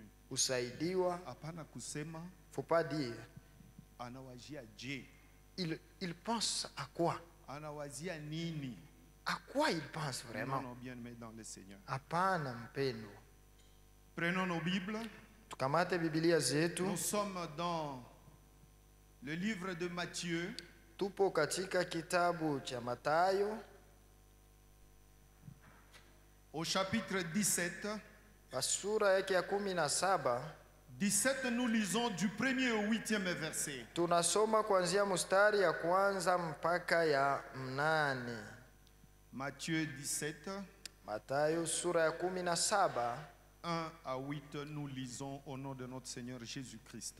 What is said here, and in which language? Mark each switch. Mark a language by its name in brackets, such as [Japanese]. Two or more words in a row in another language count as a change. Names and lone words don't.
[Swahili] Apana kusema, [French] faut pas dire [Swahili] anawazia je. [French] Il pense à quoi? [Swahili] Anawazia nini? [French] À quoi il pense vraiment? Non, bien aimé dans le Seigneur. [Swahili] Apana mpendo. [French] Prenons nos Bibles. [Swahili] Tukamate Biblia zetu. [French] Nous sommes dans le livre de Matthieu. [Swahili] Tupo katika kitabu cha Mathayo. [French] Au chapitre 17, 17, nous lisons du 1er au 8e verset. Matthieu 17, 1 à 8, nous lisons au nom de notre Seigneur Jésus-Christ.